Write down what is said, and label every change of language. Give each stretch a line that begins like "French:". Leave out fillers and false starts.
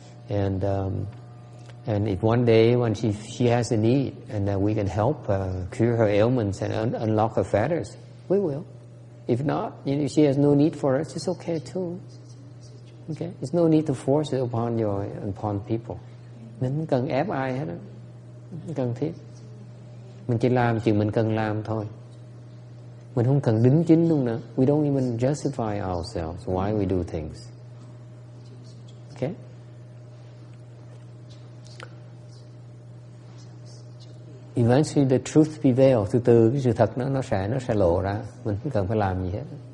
English: And if one day when she has a need and that we can help cure her ailments and unlock her fetters, we will. If not, she has no need for us. It's okay too. Okay, there's no need to force it upon people.
Vietnamese: Mình không cần ép ai hết đó, không cần thiết. Mình chỉ làm chuyện mình cần làm thôi. Mình không cần đính chính luôn nữa.
English: We don't even justify ourselves why we do things. Okay? Eventually the truth prevails.
Vietnamese: Từ từ cái sự thật nó sẽ lộ ra. Mình không cần phải làm gì hết.